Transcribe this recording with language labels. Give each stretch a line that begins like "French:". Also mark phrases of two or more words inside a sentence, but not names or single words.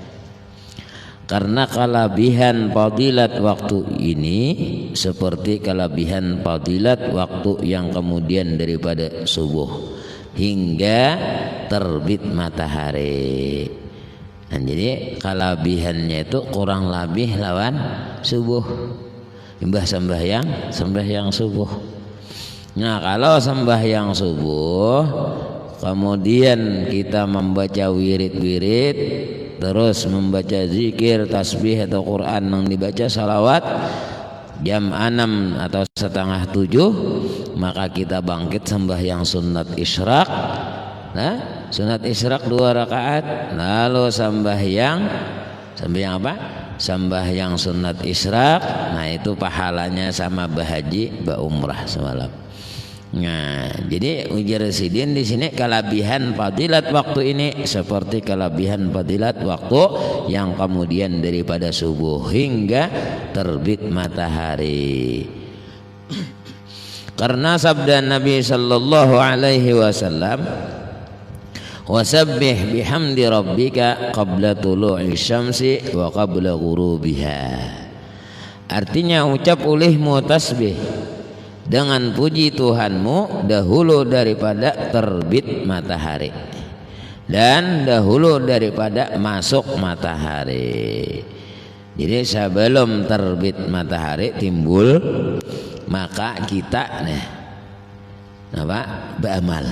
Banjar: Karena kelebihan fadilat waktu ini seperti kelebihan fadilat waktu yang kemudian daripada subuh hingga terbit matahari. Nah, jadi kelebihannya itu kurang lebih lawan subuh, imbah sembahyang subuh. Nah, kalau sembahyang subuh kemudian kita membaca wirid-wirid, terus membaca zikir, tasbih atau Quran yang dibaca salawat jam 6 atau setengah 7, maka kita bangkit sembahyang sunat isyraq. Nah, sunat isyraq 2 rakaat, lalu sembahyang apa? Sembahyang sunat isyraq. Nah, itu pahalanya sama bahaji umrah semalam. Nah, jadi ujar Sidin di sini kelebihan fadilat waktu ini seperti kelebihan fadilat waktu yang kemudian daripada subuh hingga terbit matahari. Karena sabda Nabi
Arabic: صلى الله عليه وسلم وسبح بحمد ربك قبل طلوع الشمس وقبل غروبها.
Banjar: Artinya ucap olehmu tasbih dengan puji Tuhanmu dahulu daripada terbit matahari dan dahulu daripada masuk matahari. Jadi sebelum terbit matahari timbul, maka kita beramal.